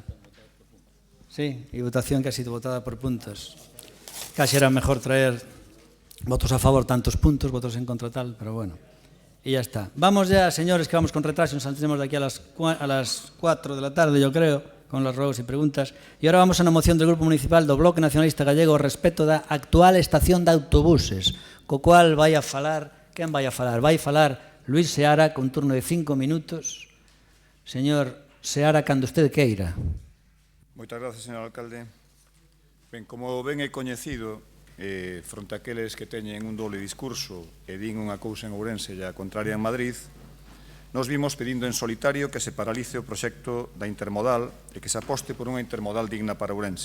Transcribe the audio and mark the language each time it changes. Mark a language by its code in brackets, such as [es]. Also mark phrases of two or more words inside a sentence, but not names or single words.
[es] Sí, y votación que ha sido votada por puntos. Casi era mejor traer Votos a favor tantos puntos, votos en contra tal, pero bueno. Y ya está. Vamos ya, señores, que vamos con retraso, nos saldremos de aquí a las 4 de la tarde, yo creo, con los ruegos y preguntas. [gl] E ahora vamos a unha moción del Grupo Municipal do Bloque Nacionalista Gallego respecto da actual estación de autobuses, co cual vai a falar, quen vai a falar? Vai falar Luís Seara, con turno de 5 minutos. Señor Seara, cando usted queira. Moitas gracias, señor alcalde. Ben, como ben é coñecido, fronte aqueles que teñen un doble discurso e din unha cousa en Ourense e a contraria en Madrid, nos vimos pedindo en solitario que se paralice o proxecto da intermodal e que se aposte por unha intermodal digna para Ourense.